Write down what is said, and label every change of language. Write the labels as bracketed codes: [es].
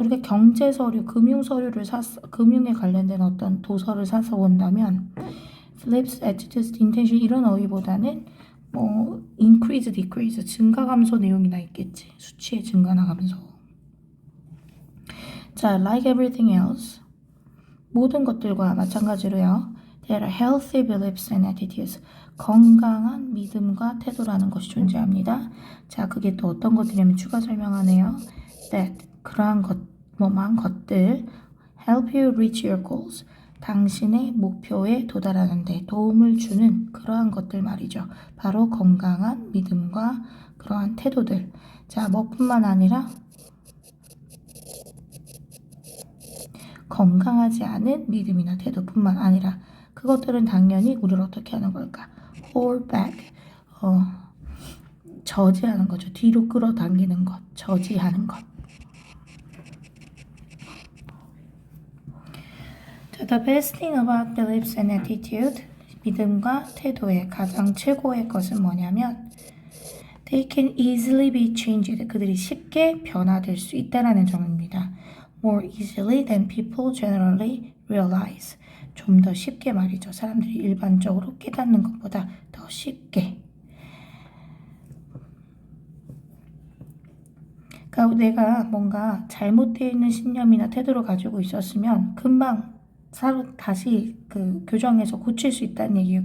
[ko] 우리가 경제 서류, 금융 서류를 금융에 관련된 어떤 도서를 사서 본다면 flips, attitudes, intention 이런 어휘보다는 뭐 increase, decrease, 증가 감소 내용이 나 있겠지. 수치의 증가나 감소. 자, [en] like everything else [ko] 모든 것들과 마찬가지로요. [en] There are healthy beliefs and attitudes. [ko] 건강한 믿음과 태도라는 것이 존재합니다. 자, 그게 또 어떤 것들이냐면 추가 설명하네요. [en] That [ko] 그러한 뭐만 것들 [en] help you reach your goals. [ko] 당신의 목표에 도달하는 데 도움을 주는 그러한 것들 말이죠. 바로 건강한 믿음과 그러한 태도들. 자, 뭐뿐만 아니라 건강하지 않은 믿음이나 태도뿐만 아니라 그것들은 당연히 우리를 어떻게 하는 걸까? [en] hold back. [ko] 저지하는 거죠. 뒤로 끌어당기는 것. 저지하는 것. [en] The best thing about beliefs and attitude, [ko] 믿음과 태도의 가장 최고의 것은 뭐냐면 [en] they can easily be changed. [ko] 그들이 쉽게 변화될 수 있다는 점입니다. [en] More easily than people generally realize. [ko] 좀 더 쉽게 말이죠. 사람들이 일반적으로 깨닫는 것보다 더 쉽게. 그러니까 내가 뭔가 잘못되어 있는 신념이나 태도를 가지고 있었으면 금방 다시 교정해서 고칠 수 있다는 얘기예요.